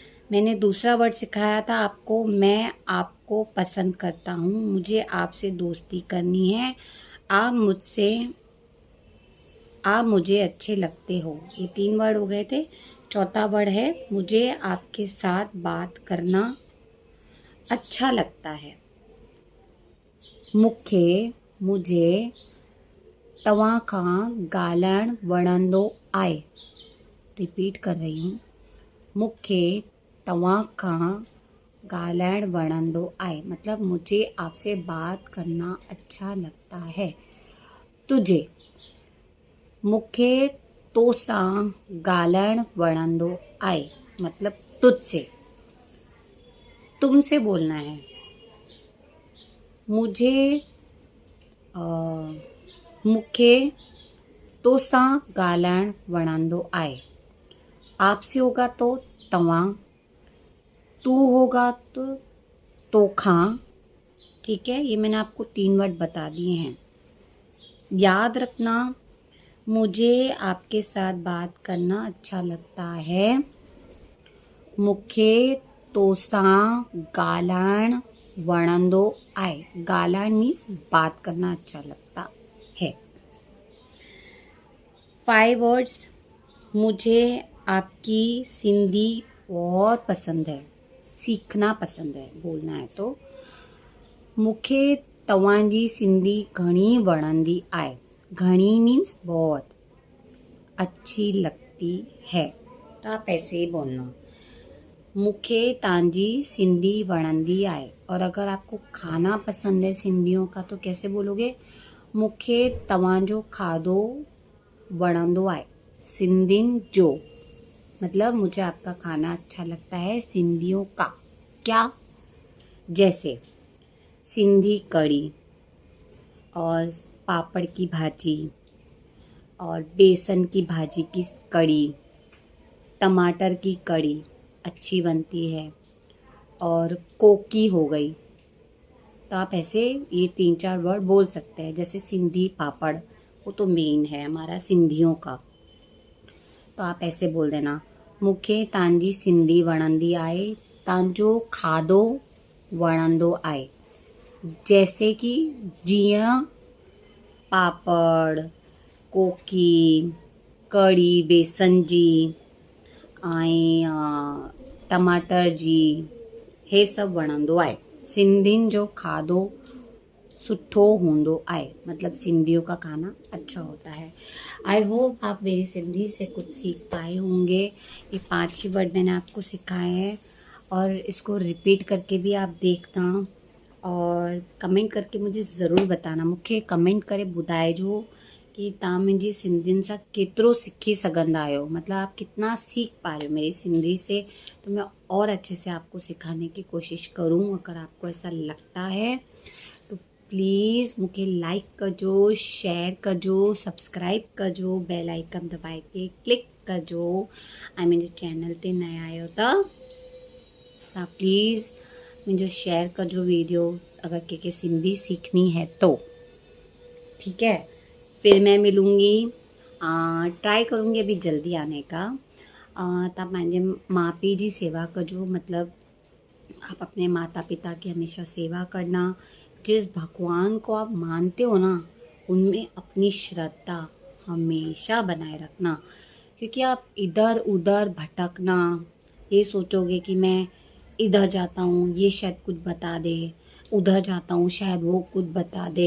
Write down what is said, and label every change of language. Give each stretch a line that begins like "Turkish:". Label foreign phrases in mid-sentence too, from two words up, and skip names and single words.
Hindi: मैंने दूसरा वर्ड सिखाया था आपको, मैं आपको पसंद करता हूँ, मुझे आपसे दोस्ती करनी है, आप मुझे अच्छे लगते हो। ये 3 वर्ड हो गए थे। चौथा वर्ड है मुझे आपके साथ बात करना अच्छा लगता है।
Sindhi: मूंखे मुझे तव्हां खां ॻाल्हाइण वणंदो आहे।
Hindi: रिपीट कर रही हूँ।
Sindhi: मूंखे तव्हां खां ॻाल्हाइण वणंदो आहे,
Hindi: मतलब मुझे आपसे बात करना अच्छा लगता है।
Sindhi: तुझे मूंखे तोसां ॻाल्हाइण वणंदो आहे,
Hindi: मतलब तुझसे। तुमसे बोलना है।
Sindhi: मुझे मूंखे तोसां ॻाल्हाइण वणंदो आहे।
Hindi: आपसे होगा तो तव्हां, तू होगा तो तोखां। ठीक है, ये मैंने आपको 3 वर्ड बता दिए हैं। याद रखना, मुझे आपके साथ बात करना अच्छा लगता है।
Sindhi: मूंखे तोसां ॻाल्हाइण वणंदो आहे।
Hindi: ॻाल्हाइण मीन्स बात करना अच्छा लगता है। 5 वर्ड्स। मुझे आपकी सिंधी बहुत पसंद है, सीखना पसंद है, बोलना है तो।
Sindhi: मूंखे तव्हांजी सिंधी घणी वणंदी आहे।
Hindi: घणी मीन्स बहुत, अच्छी लगती है, तो आप ऐसे ही बोलना।
Sindhi: मूंखे तव्हांजी सिंधी वणंदी आहे।
Hindi: और अगर आपको खाना पसंद है सिंधियों का तो कैसे बोलोगे?
Sindhi: मूंखे तव्हांजो खाधो वणंदो आहे। सिंधियुनि जो
Hindi: मतलब मुझे आपका खाना अच्छा लगता है, सिंधियों का। क्या? जैसे सिंधी कढ़ी और पापड़ की भाजी और बेसन की भाजी की कढ़ी, टमाटर की कढ़ी अच्छी बनती है, और कोकी हो गई। तो आप ऐसे ये 3-4 वर्ड बोल सकते हैं। जैसे सिंधी पापड़, वो तो मेन है हमारा सिंधियों का, तो आप ऐसे बोल देना,
Sindhi: मूंखे तव्हांजी सिंधी वणंदी आहे, तव्हांजो खाधो वणंदो आहे।
Hindi: जैसे कि
Sindhi: जीअं पापड़, कोकी, कढ़ी बेसन जी ऐं टमाटर जी, हे सभु वणंदो आहे। सिंधियुनि जो खाधो सुठो हूंदो आहे,
Hindi: मतलब सिंधियों का खाना अच्छा होता है।
English: I hope
Hindi: आप मेरी सिंधी से कुछ सीख पाए होंगे। ये 5 ही वर्ड मैंने आपको सिखाए हैं, और इसको रिपीट करके भी आप देखना और कमेंट करके मुझे ज़रूर बताना।
Sindhi: मूंखे कमेंट करे ॿुधाइजो कि तव्हां मुंहिंजी सिंधियुनि सां केतिरो सिखी सघंदा आहियो,
Hindi: मतलब आप कितना सीख पा रहे हो मेरी सिंधी से। तो मैं और अच्छे से आपको सिखाने की कोशिश करूँ। अगर आपको ऐसा लगता है तो
Sindhi: प्लीज़ मूंखे लाइक कजो, शेयर कजो, सब्सक्राइब कजो,
English: bell icon
Sindhi: दबाए के क्लिक कजो। ऐं मुंहिंजे चैनल ते नया आहियो त तव्हां प्लीज़ मुझे शेयर कजो वीडियो,
Hindi: अगर के सिंधी सीखनी है तो। ठीक है, फिर मैं मिलूँगी, ट्राई करूँगी अभी जल्दी आने का।
Sindhi: तव्हां पंहिंजे माउ पीउ जी सेवा कजो,
Hindi: मतलब आप अपने माता पिता की हमेशा सेवा करना। जिस भगवान को आप मानते हो ना, उनमें अपनी श्रद्धा हमेशा बनाए रखना, क्योंकि आप इधर उधर भटकना, ये सोचोगे कि मैं इधर जाता हूँ ये शायद कुछ बता दे, उधर जाता हूँ शायद वो कुछ बता दे।